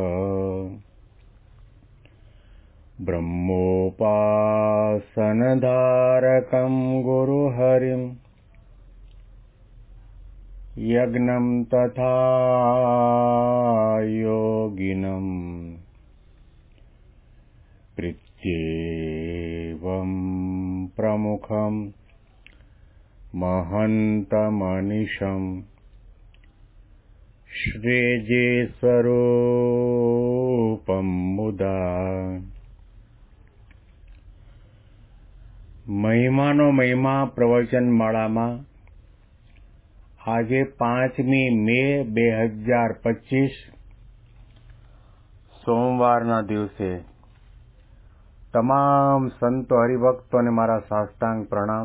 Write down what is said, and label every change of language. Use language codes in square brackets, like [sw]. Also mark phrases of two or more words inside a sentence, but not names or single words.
[sa] ब्रह्मोपासनधारकं गुरुहरिं यज्ञं तथा योगिनं प्रत्येवं प्रमुखं महन्तमनिशं श्रेजे स्वरूपं मुदा [gu] મહિમાનો મહિમા પ્રવચન માળામાં આજે 5મી મે 2025 સોમવારના દિવસે તમામ સંતો હરિભક્તોને મારા સાષ્ટાંગ પ્રણામ.